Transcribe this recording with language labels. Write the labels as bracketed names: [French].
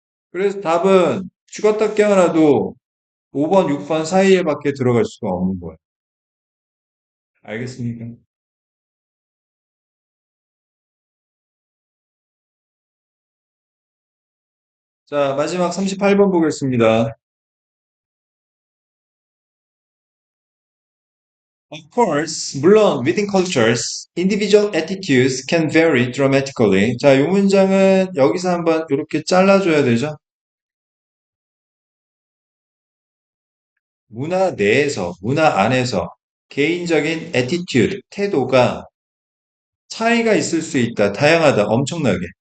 [Korean] 그래서 답은 죽었다 깨어나도 5번, 6번 사이에밖에 들어갈 수가 없는 거야. 알겠습니까? 자, 마지막 38번 보겠습니다. [English] Of course, [Korean] 물론 [English] within cultures, individual attitudes can vary dramatically. [Korean] 자, 이 문장은 여기서 한번 이렇게 잘라줘야 되죠? 문화 내에서, 문화 안에서 개인적인 attitude, 태도가 차이가 있을 수 있다. 다양하다. 엄청나게.